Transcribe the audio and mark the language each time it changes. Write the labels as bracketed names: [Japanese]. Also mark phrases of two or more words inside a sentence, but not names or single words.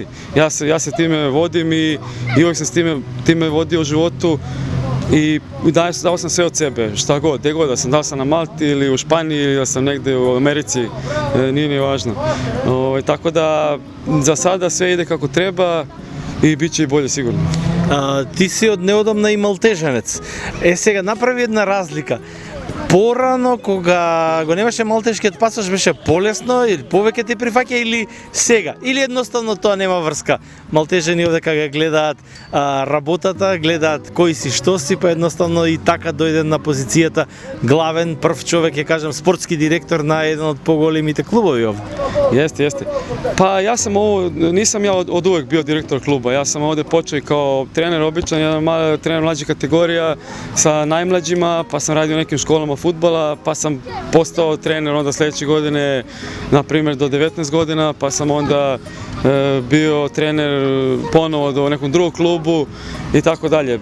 [Serbian] Ja se time vodim i uvijek sam s time vodio u životu. I dao sam sve od sebe, šta god, gde god, da sam na Malti ili u Španiji ili da sam negde u Americi, nije ni važno. Tako da za sada sve ide kako treba i bit će i bolje sigurno. [Macedonian] Ти си од неодамна и малтежанец. Сега направи една разлика. Порано, кога го немаше малтешкиот пасош, беше полесно или повеќе ти прифаќа или сега? Или едноставно тоа нема врска? Малтежани овде кога гледаат работата, гледаат кој си, што си, па едноставно и така дојде на позицијата главен, прв човек, ќе кажам, спортски директор на еден од поголемите клубови овде. [Serbian] Jeste. Pa nisam ja od uvek bio direktor kluba, ja sam ovde počeo kao trener običan, jedan trener mlađih kategorija sa najmlađima, pa sam radio u nekim školama fudbala, pa sam postao trener onda sledeće godine, na primjer do 19 godina, pa sam onda bio trener ponovo do nekom drugom klubu i tako dalje.